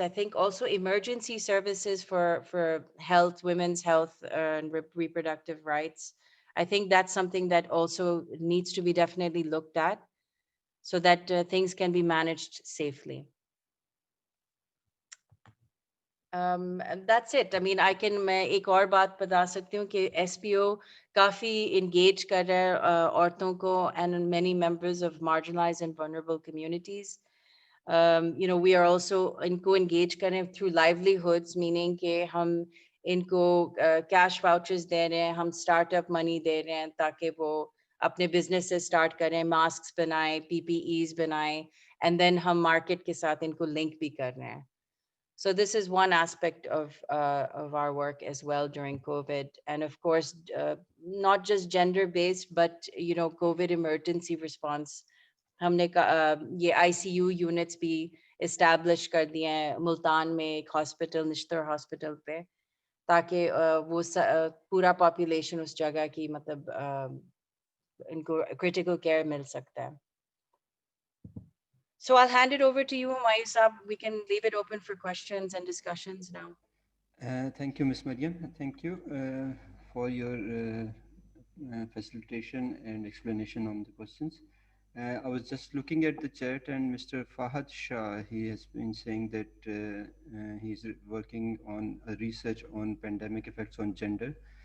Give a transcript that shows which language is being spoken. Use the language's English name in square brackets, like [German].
[English] I think also emergency services for health, women's health and reproductive rights. I think that's something that also needs to be definitely looked at so that things can be managed safely. And that's it. I mean, [Hindi] मैं एक और बात बता सकती हूँ कि SPO काफी engage कर रहा है औरतों को [English] and many members of marginalized and vulnerable communities. We are also [Hindi] इनको engage कर रहे हैं [English] through livelihoods, [Hindi] meaning कि हम इनको cash vouchers दे रहे हैं, हम startup money दे रहे हैं ताकि वो अपने businesses start करें, masks बनाएं, PPEs बनाएं, [English] and then [Hindi] हम market के साथ इनको link भी कर रहे हैं. [English] So this is one aspect of our work as well during COVID, and of course, not just gender-based, but COVID emergency response. [Hindi] हमने ये ICU units भी establish कर दिए हैं मुल्तान में एक hospital, निश्तर hospital पे, ताकि वो पूरा population उस जगह की मतलब इनको critical care मिल सकता है. [English] So I'll hand it over to you, Humayun Saab. We can leave it open for questions and discussions now. Thank you, Ms. Mariam. Thank you for your facilitation and explanation on the questions. I was just looking at the chat, and Mr. Fahad Shah, he has been saying that he's working on a research on pandemic effects on gender.